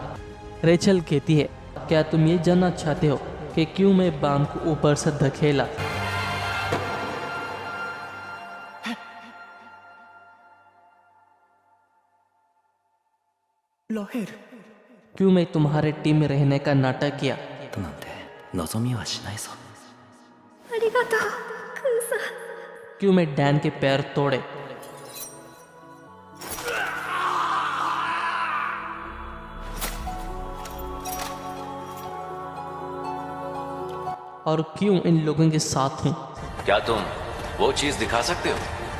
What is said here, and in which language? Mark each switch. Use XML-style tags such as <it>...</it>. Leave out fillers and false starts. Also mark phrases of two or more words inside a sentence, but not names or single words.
<hi>रेचल कहती है, क्या तुम ये जानना चाहते हो कि क्यों मैं बाम को ऊपर से धकेला? क्यों मैं तुम्हारे टीम में रहने का नाटक किया?</hi> <ja>なんて望みはしないぞ。ありがとうクーさん。</ja> <hi>क्यों मैं डैन के पैर तोड़े? और क्यों इन लोगों के साथ हूं? क्या तुम वो चीज दिखा सकते हो?</hi>